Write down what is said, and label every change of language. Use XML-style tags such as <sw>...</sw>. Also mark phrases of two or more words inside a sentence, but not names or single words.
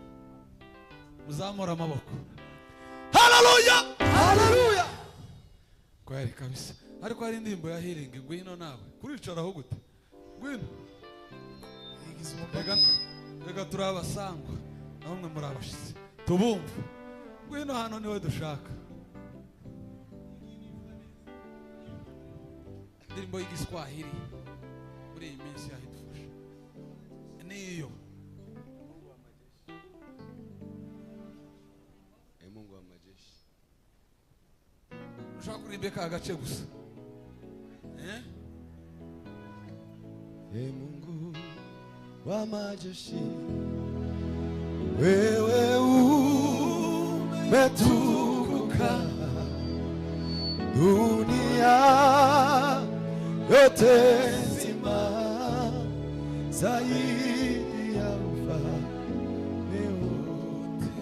<rw>muzamura amaboko haleluya haleluya kwari kabisa ariko hari indirimbo ya healing ngwino nawe kuricaraho gute ngwino rega turabasangwa namwe muri abashitsi tubumva ngwino hano niwe dushaka indirimbo y'igiswahili muri iyi minsi yahidufasha niyo</rw> <sw>Mungu wa majeshi</sw> <rw>ushaka kuririmba ka gace gusa</rw> <sw>Mungu wa majeshi wewe umetukuka dunia yote nzima zaidi ya ufalme wote.</sw>